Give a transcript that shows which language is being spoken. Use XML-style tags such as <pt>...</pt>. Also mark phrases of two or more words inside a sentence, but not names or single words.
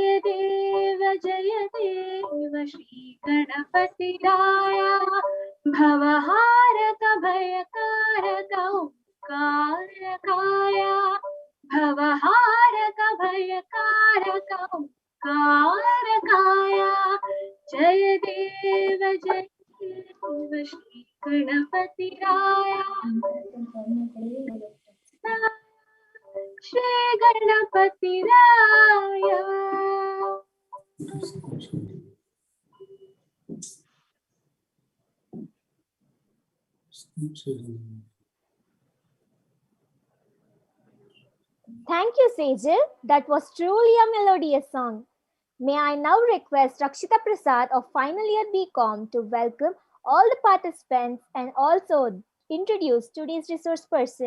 <mr>देव श्री गणपतिराय भवहारक भयकारक ओंकारकाय भवहारक भयकारक ओंकारकाय जय देव श्री गणपतिराय श्री गणपतिराय</mr> <en>Thank you, Sejal. That was truly a melodious song. May I now request Rakshita Prasad of Final Year BCom to welcome all the participants and also introduce today's resource person.</en>